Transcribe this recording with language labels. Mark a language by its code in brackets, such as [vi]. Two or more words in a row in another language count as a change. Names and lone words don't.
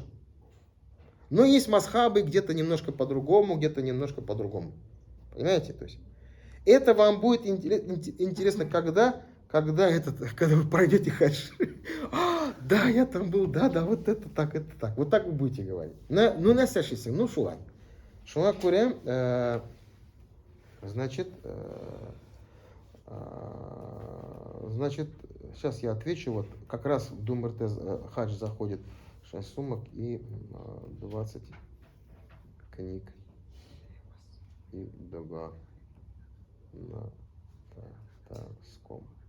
[ru] Но есть масхабы где-то немножко по-другому, где-то немножко по-другому. Понимаете? То есть, это вам будет интересно, когда когда вы пройдете хадж, да, я там был, да, вот это так, это так. Вот так вы будете говорить. Ну, настоящийся, ну, [tt] шулай. Шуңа күрә, [ru] значит, сейчас я отвечу, вот как раз в Думрте хадж заходит 6 сумок и 20 книг. И дога на татарском.